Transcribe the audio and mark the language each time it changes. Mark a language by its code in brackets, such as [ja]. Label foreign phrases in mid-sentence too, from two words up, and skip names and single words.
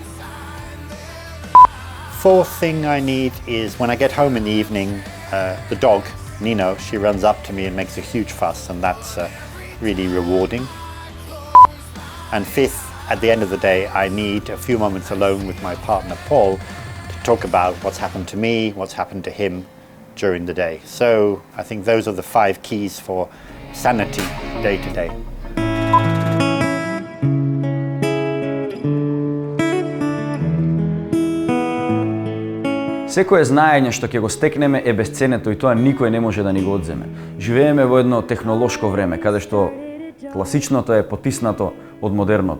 [en] Fourth thing I need is when I get home in the evening, the dog, Nino, she runs up to me and makes a huge fuss, and that's really rewarding. And fifth, at the end of the day, I need a few moments alone with my partner, Paul, to talk about what's happened to me, what's happened to him during the day. So I think those are the 5 keys for sanity day to day. [mk] Секое знаење што ќе го стекнеме е бесценето и тоа никој не може да ни го одземе. Живееме во едно технолошко време, каде што класичното е потиснато од модерното.